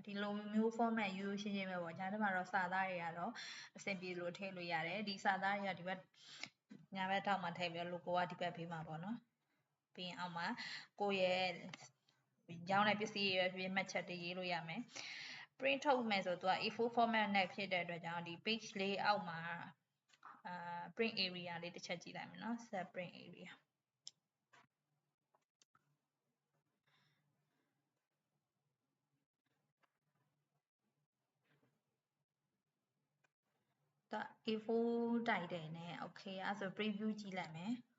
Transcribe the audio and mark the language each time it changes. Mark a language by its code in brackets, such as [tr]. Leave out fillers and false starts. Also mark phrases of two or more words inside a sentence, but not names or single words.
[my] ဒီလိုမျိုး format ရိုးရှင်းရှင်းပဲပေါ့ညာထဲမှာတော့စာသားတွေကတော့အဆင်ပြေလို့ထည့်လို့ရတယ်ဒီစာသားတွေကဒီဘက်ညာဘက်ထောက်မှာထည့်ပြီး logo ကဒီဘက်ဖေးမှာပေါ့နော်ပြီးရင်အောက်မှာကိုယ့်ရဲ့ရောင်းတဲ့ပစ္စည်းရဲ့မှတ်ချက်တွေရေးလို့ရမယ် print ထုတ်မယ်ဆိုတော့ A4 format နဲ့ဖြစ်တဲ့အတွက်ကြောင့်ဒီ page လေးအောက်မှာprint area လေးတစ်ချက်ကြည့်လိုက်မယ်နော် [en] set print area [my] A4 တိုက်တယ်နဲ့ okay အဲ့ဆို preview ကြည့်လိုက်မယ်